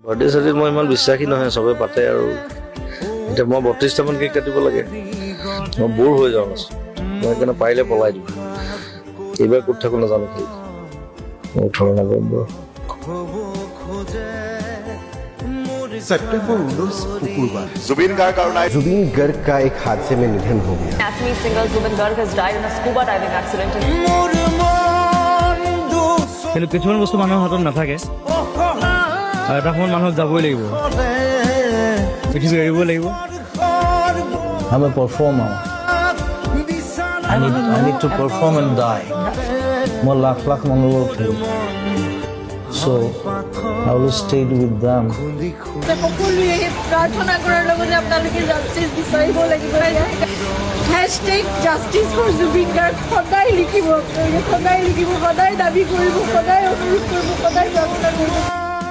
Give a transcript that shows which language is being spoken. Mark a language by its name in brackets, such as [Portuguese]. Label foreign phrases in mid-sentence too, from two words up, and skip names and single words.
[Assamese] বাৰ্থডে চাৰ্টিত মই ইমান বিশ্বাসী নহয়, চবে পাতে আৰু এতিয়া মই 32টামান কেক কাটিব লাগে, মই বৰ হৈ যাওঁ নাছো, মই সেইকাৰণে পাৰিলে পলাই দিওঁ। এইবাৰ ক'ত থাকোঁ নাজানো, খালি 18 নৱেম্বৰ। [Hindi] सितंबर 19 शुक्रवार जुबिन गर्ग का एक हादसे में निधन हो गया। [English] Assamese singer Zubin Garg has died in a scuba diving accident. [Assamese] কিন্তু কিছুমান বস্তু মানুহৰ হাতত নাথাকে আৰু এটা সময়ত মানুহক যাবই লাগিব, পৃথিৱী এৰিব লাগিব। [English] I'm a performer. I need to perform and die. [Assamese] মই লাখ লাখ মানুহৰ উঠিল, [English] so I will stay with them. [Assamese] সকলোৱে প্ৰাৰ্থনা কৰাৰ লগতে আপোনালোকে জাষ্টিচ বিচাৰিব লাগিব। # [English] Justice for Zubin Garg [Assamese] সদায় লিখিব, সদায় লিখিব, সদায় দাবী কৰিব, সদায় অনুৰোধ কৰিব, সদায় প্ৰাৰ্থনা কৰিব।